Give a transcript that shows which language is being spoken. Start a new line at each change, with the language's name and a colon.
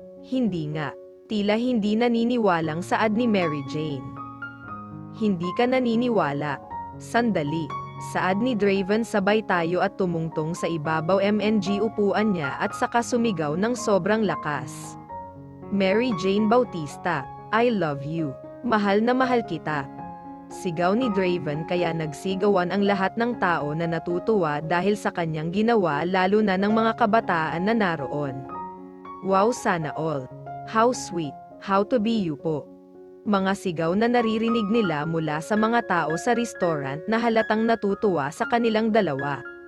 Filipino: Hindi nga, tila hindi naniniwalang saad ni Mary Jane. Hindi ka naniniwala. Sandali. Saad ni Draven sabay tayo at tumungtong sa ibabaw MNG upuan niya at saka sumigaw ng sobrang lakas.
English: Mary Jane Bautista, I love you.
Filipino: Mahal na mahal kita. Sigaw ni Draven kaya nagsigawan ang lahat ng tao na natutuwa dahil sa kanyang ginawa lalo na ng mga kabataan na naroon.
English: Wow
Filipino: sana all.
English: How sweet. How to be you po.
Filipino: Mga sigaw na naririnig nila mula sa mga tao sa restaurant na halatang natutuwa sa kanilang dalawa.